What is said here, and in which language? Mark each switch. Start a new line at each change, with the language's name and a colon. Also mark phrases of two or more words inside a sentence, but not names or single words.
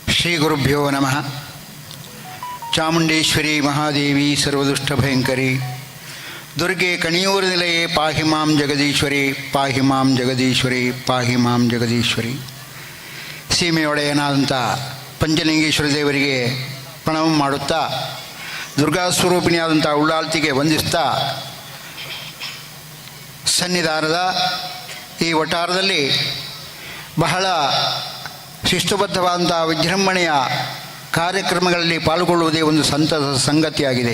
Sanskrit: ಶ್ರೀ ಗುರುಭ್ಯೋ ನಮಃ. ಚಾಮುಂಡೇಶ್ವರಿ ಮಹಾದೇವಿ ಸರ್ವದುಷ್ಟಭಯಂಕರಿ ದುರ್ಗೆ ಕಣಿಯೂರು ನಿಲಯೇ ಪಾಹಿ ಮಾಂ ಜಗದೀಶ್ವರಿ, ಪಾಹಿ ಮಾಂ ಜಗದೀಶ್ವರಿ, ಪಾಹಿ ಮಾಂ ಜಗದೀಶ್ವರಿ.
Kannada: ಸೀಮೆಯೊಡೆಯನಾದಂಥ ಪಂಚಲಿಂಗೇಶ್ವರ ದೇವರಿಗೆ ಪ್ರಣವ ಮಾಡುತ್ತಾ, ದುರ್ಗಾ ಸ್ವರೂಪಿಣಿಯಾದಂಥ ಉಳ್ಳಾಲ್ತಿಗೆ ವಂದಿಸ್ತಾ, ಸನ್ನಿಧಾನದ ಈ ವಟಾರದಲ್ಲಿ ಬಹಳ ಶಿಸ್ತುಬದ್ಧವಾದಂಥ ವಿಜೃಂಭಣೆಯ ಕಾರ್ಯಕ್ರಮಗಳಲ್ಲಿ ಪಾಲ್ಗೊಳ್ಳುವುದೇ ಒಂದು ಸಂತಸ ಸಂಗತಿಯಾಗಿದೆ.